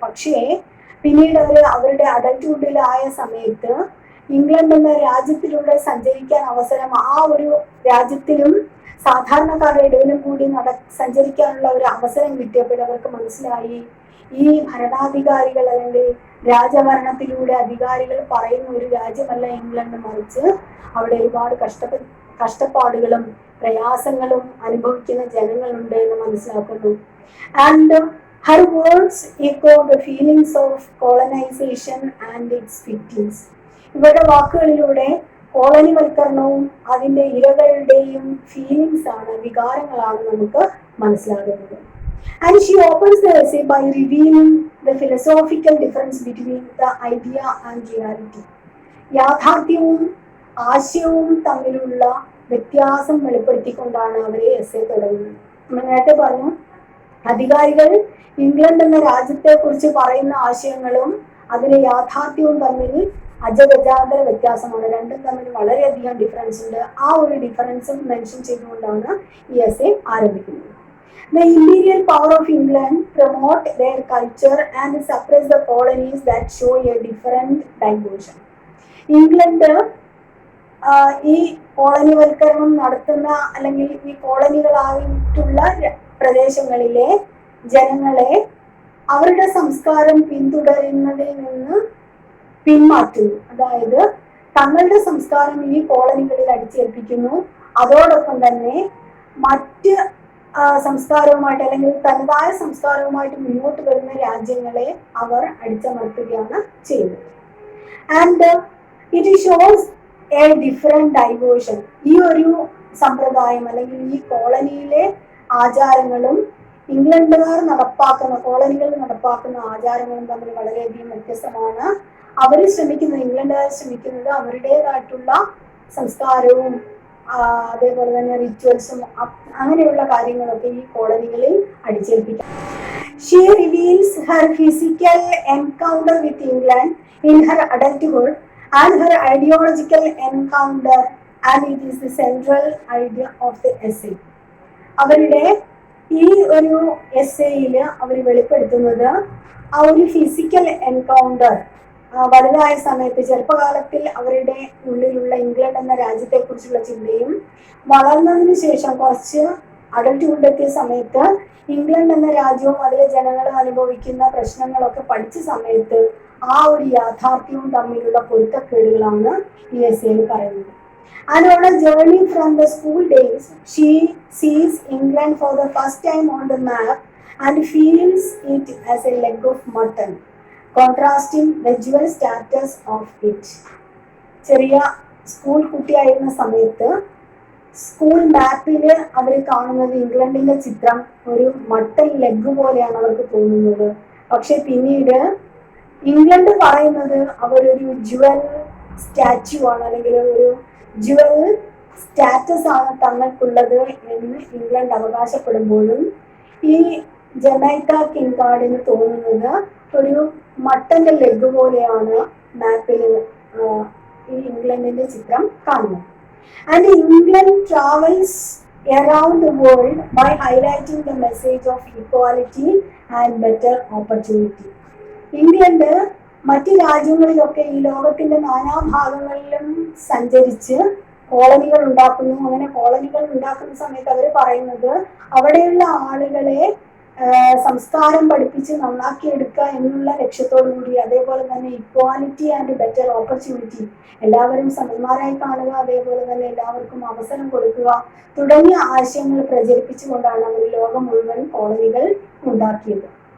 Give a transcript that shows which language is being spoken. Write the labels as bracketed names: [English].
[Malayalam] പക്ഷേ പിന്നീട് അവരുടെ അഡൽട്ട്ഹുഡിലായ സമയത്ത് ഇംഗ്ലണ്ട് എന്ന രാജ്യത്തിലൂടെ സഞ്ചരിക്കാൻ അവസരം, ആ ഒരു രാജ്യത്തിലും സാധാരണക്കാരുടെ ഇടയിലും കൂടി സഞ്ചരിക്കാനുള്ള ഒരു അവസരം കിട്ടിയപ്പോൾ അവർക്ക് മനസ്സിലായി ഈ ഭരണാധികാരികൾ അല്ലെങ്കിൽ രാജഭരണത്തിലൂടെ അധികാരികൾ പറയുന്ന ഒരു രാജ്യമല്ല ഇംഗ്ലണ്ട്, മറിച്ച് അവിടെ ഒരുപാട് കഷ്ടപ്പാടുകളും പ്രയാസങ്ങളും അനുഭവിക്കുന്ന ജനങ്ങളുണ്ട് എന്ന് മനസ്സിലാക്കുന്നു. [English] And her words echo the feelings of colonization and its victims. [Malayalam] ഇവരുടെ വാക്കുകളിലൂടെ കോളനിവൽക്കരണവും അതിന്റെ ഇരകളുടെയും ഫീലിങ്സ് ആണ്, വികാരങ്ങളാണ് നമുക്ക് മനസ്സിലാകുന്നത്. [English] And she opens the essay by revealing the philosophical difference between the idea and reality. [Malayalam] യാഥാർത്ഥ്യവും ആശയവും തമ്മിലുള്ള വ്യത്യാസം വെളിപ്പെടുത്തിക്കൊണ്ടാണ് അവരെ എസ്സേ തുടങ്ങുന്നത്. നമ്മൾ നേരത്തെ പറഞ്ഞു, അധികാരികൾ ഇംഗ്ലണ്ട് എന്ന രാജ്യത്തെ കുറിച്ച് പറയുന്ന ആശയങ്ങളും അതിലെ യാഥാർത്ഥ്യവും തമ്മിൽ അജഗജാന്തര വ്യത്യാസമാണ്. രണ്ടും തമ്മിൽ വളരെയധികം ഡിഫറൻസ് ഉണ്ട്. ആ ഒരു ഡിഫറൻസും മെൻഷൻ ചെയ്തുകൊണ്ടാണ് ഈ എസ്സേ ആരംഭിക്കുന്നത്. [English] The imperial power of England promote their culture and suppress the colonies that show a different diversion. [Malayalam] England ഈ കോളനിവൽക്കരണം നടത്തുന്ന അല്ലെങ്കിൽ ഈ കോളനികളായിട്ടുള്ള പ്രദേശങ്ങളിലെ ജനങ്ങളെ അവരുടെ സംസ്കാരം പിന്തുടരുന്നതിൽ നിന്ന് പിന്മാറ്റുന്നു. അതായത് തങ്ങളുടെ സംസ്കാരം ഈ കോളനികളിൽ അടിച്ചേൽപ്പിക്കുന്നു. അതോടൊപ്പം തന്നെ മറ്റ് സംസ്കാരവുമായിട്ട് അല്ലെങ്കിൽ തനതായ സംസ്കാരവുമായിട്ട് മുന്നോട്ട് വരുന്ന രാജ്യങ്ങളെ അവർ അടിച്ചമർത്തുകയാണ് ചെയ്യുന്നത്. [English] And it shows a different diversion. [Malayalam] ഈ ഒരു സമ്പ്രദായം അല്ലെങ്കിൽ ഈ കോളനിയിലെ ആചാരങ്ങളും ഇംഗ്ലണ്ടുകാർ നടപ്പാക്കുന്ന, കോളനികളിൽ നടപ്പാക്കുന്ന ആചാരങ്ങളും തമ്മിൽ വളരെയധികം വ്യത്യസ്തമാണ്. അവർ ശ്രമിക്കുന്നത്, ഇംഗ്ലണ്ടുകാർ ശ്രമിക്കുന്നത് അവരുടേതായിട്ടുള്ള സംസ്കാരവും അതേപോലെ തന്നെ റിച്വൽസും അങ്ങനെയുള്ള കാര്യങ്ങളൊക്കെ ഈ കോളനികളിൽ അടിച്ചേൽപ്പിക്കാം. [English] She reveals her physical encounter with England in her adulthood and her ideological encounter, and it is the central idea of the essay. [Malayalam] അവരുടെ ഈ ഒരു എസ്സേയിൽ അവർ വെളിപ്പെടുത്തുന്നത് ആ ഒരു ഫിസിക്കൽ എൻകൗണ്ടർ, വലുതായ സമയത്ത് ചെറുപ്പകാലത്തിൽ അവരുടെ ഉള്ളിലുള്ള ഇംഗ്ലണ്ട് എന്ന രാജ്യത്തെക്കുറിച്ചുള്ള ചിന്തയും വളർന്നതിന് ശേഷം കുറച്ച് അഡൽട്ട്ഹുഡ് എത്തിയ സമയത്ത് ഇംഗ്ലണ്ട് എന്ന രാജ്യവും അതിലെ ജനങ്ങൾ അനുഭവിക്കുന്ന പ്രശ്നങ്ങളൊക്കെ പഠിച്ച സമയത്ത് ആ ഒരു യാഥാർത്ഥ്യവും തമ്മിലുള്ള പൊരുത്തക്കേടുകളാണ് ഈ എസ്സേയിൽ പറയുന്നത്. [English] And on a journey from the school days, she sees England for the first time on the map and feels it as a leg of mutton, contrasting the dual status of it. [Malayalam] ചെറിയ school കുട്ടിയായിരുന്ന സമയത്ത് school മാപ്പിൽ അവർ കാണുന്നത് ഇംഗ്ലണ്ടിന്റെ ചിത്രം ഒരു mutton leg പോലെയാണ് അവർക്ക് തോന്നുന്നത്. പക്ഷെ പിന്നീട് ഇംഗ്ലണ്ട് പറയുന്നത് അവരൊരു ജുവൽ സ്റ്റാച്യു ആണ്, അല്ലെങ്കിൽ ഒരു ജുവൽ സ്റ്റാറ്റസ് ആണ് തങ്ങൾക്കുള്ളത് എന്ന് ഇംഗ്ലണ്ട് അവകാശപ്പെടുമ്പോഴും ഈ ജമൈക്ക കിൻകാർഡിന് തോന്നുന്നത് ഒരു മട്ടന്റെ ലെഗ് പോലെയാണ് മാപ്പിൽ ഈ ഇംഗ്ലണ്ടിന്റെ ചിത്രം കാണുന്നത്. [English] And England travels around the world by highlighting the message of equality and better opportunity. [Malayalam] England മറ്റ് രാജ്യങ്ങളിലൊക്കെ ഈ ലോകത്തിന്റെ നാനാഭാഗങ്ങളിലും സഞ്ചരിച്ച് കോളനികൾ ഉണ്ടാക്കുന്നു. അങ്ങനെ കോളനികൾ ഉണ്ടാക്കുന്ന സമയത്ത് അവർ പറയുന്നത് അവിടെയുള്ള ആളുകളെ സംസ്കാരം പഠിപ്പിച്ച് നന്നാക്കിയെടുക്കുക എന്നുള്ള ലക്ഷ്യത്തോടു കൂടി, അതേപോലെ തന്നെ [English] equality and better opportunity, [Malayalam] എല്ലാവരും സമന്മാരായി കാണുക, അതേപോലെ തന്നെ എല്ലാവർക്കും അവസരം കൊടുക്കുക തുടങ്ങിയ ആശയങ്ങൾ പ്രചരിപ്പിച്ചുകൊണ്ടാണ് അവർ ലോകം മുഴുവൻ കോളനികൾ ഉണ്ടാക്കിയത്.